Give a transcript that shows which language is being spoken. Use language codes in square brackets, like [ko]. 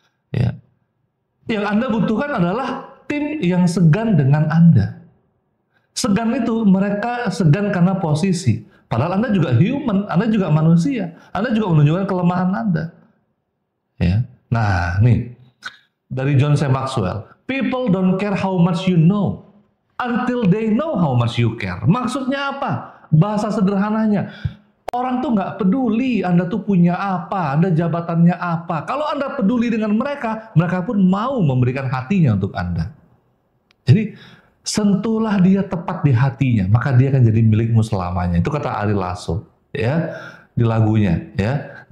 [id] Ya, yang Anda butuhkan adalah tim yang segan dengan Anda. Segan itu mereka segan karena posisi. Padahal Anda juga human, Anda juga manusia, Anda juga menunjukkan kelemahan Anda. Ya. Nah, nih dari John C. [en] Maxwell, people don't care how much you know until they know how much you care. [id] Maksudnya apa? Bahasa sederhananya, orang tuh nggak peduli Anda tuh punya apa, Anda jabatannya apa. Kalau Anda peduli dengan mereka, mereka pun mau memberikan hatinya untuk Anda. Jadi sentuhlah dia tepat di hatinya, maka dia akan jadi milikmu selamanya. Itu kata Ari Lasso, ya, di lagunya, ya.